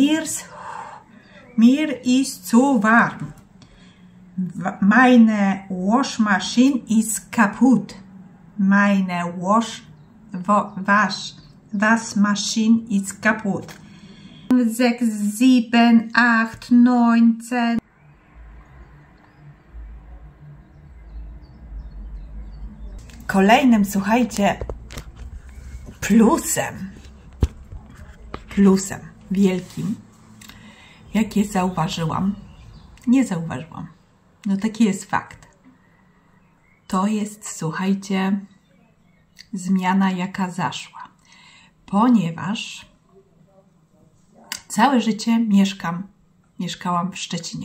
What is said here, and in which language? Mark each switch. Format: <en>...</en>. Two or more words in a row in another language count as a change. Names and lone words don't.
<de>Mir ist zu warm. Meine Waschmaschine ist kaputt. Meine Waschmaschine ist kaputt. 6, 7, 8, 9, 10.</de> <pl>Kolejnym, słuchajcie, plusem wielkim, jakie nie zauważyłam, no taki jest fakt, to jest, słuchajcie, zmiana, jaka zaszła, ponieważ całe życie mieszkałam w Szczecinie.</pl>